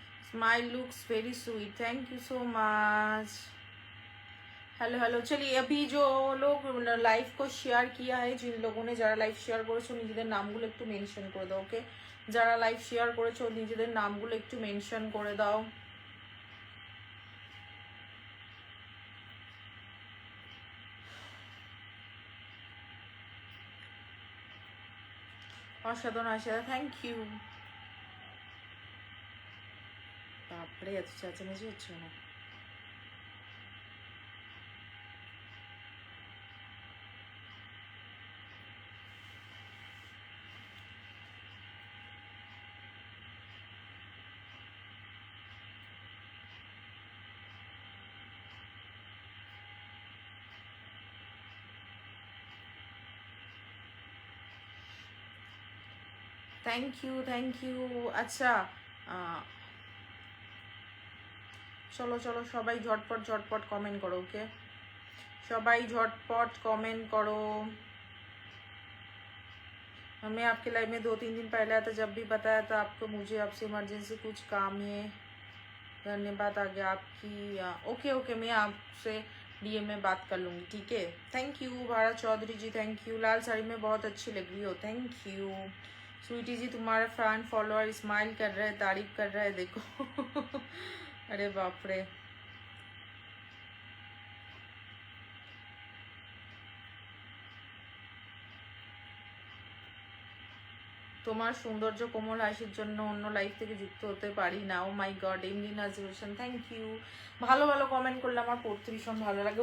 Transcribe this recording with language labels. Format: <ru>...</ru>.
<en>Smile looks very sweet, thank you so much.</en> <hi>Hello hello, चलिए अभी जो लोग लाइव को शेयर किया है, जिन लोगों ने</hi> <bn>যারা লাইভ শেয়ার করেছো নিজেদের নামগুলো একটু মেনশন করে দাও, ওকে? যারা লাইভ শেয়ার করেছো নিজেদের নামগুলো একটু মেনশন করে দাও। অসাধারণ আশা, থ্যাংক ইউ। বাপরে এত চেঁচামেচি হচ্ছে না। Thank you thank you. আচ্ছা চলো চলো সবাই ঝটপট ঝটপট কমেন্ট করো, ওকে? সবাই ঝটপট কমেंट</bn> <hi>करो। मैं आपके लाइव में 2-3 दिन पहले आया था, जब भी बताया था आपको मुझे आपसे इमरजेंसी कुछ काम है, धन्यवाद आ गया आपकी। ओके ओके, मैं आपसे डीएम में बात कर लूँगी, ठीक है? Thank you Bharat Chaudhary ji, thank you. लाल साड़ी में बहुत अच्छी लग रही हो, थैंक यू। स्वीटी जी तुम्हारा फैन फॉलोअर स्माइल कर रहे हैं, तारीफ कर रहे हैं, देखो। अरे बाप रे,</hi> <bn>তোমার সৌন্দর্য কোমল হাসির জন্য অন্য লাইফ থেকে যুক্ত হতে পারি না। ও মাই গড, এমডি নাজরুলশন, থ্যাংক ইউ। ভালো ভালো কমেন্ট করলে আমার পড়তে ভীষণ ভালো লাগে।</bn>